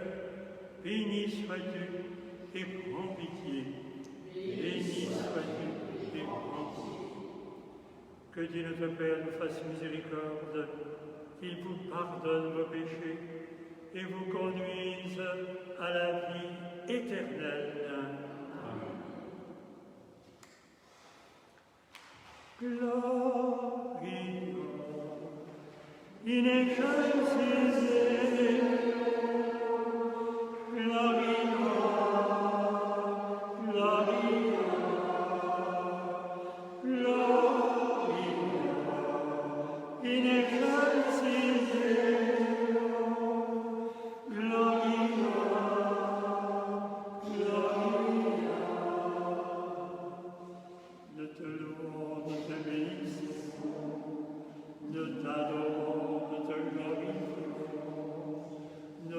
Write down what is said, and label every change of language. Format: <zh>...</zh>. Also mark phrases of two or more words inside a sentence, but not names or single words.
<fr>Béni sois-tu et prends pitié. Béni sois-tu et prends pitié. Que Dieu notre Père nous fasse miséricorde, qu'il vous pardonne vos péchés et vous conduise à la vie éternelle.</fr> <la>Gloria in excelsis Gloria, Gloria, Gloria in excelsis Gloria, Gloria.</la> <fr>Nous te louons, nous te bénissons, nous t'adorons, nous te glorifions.</fr>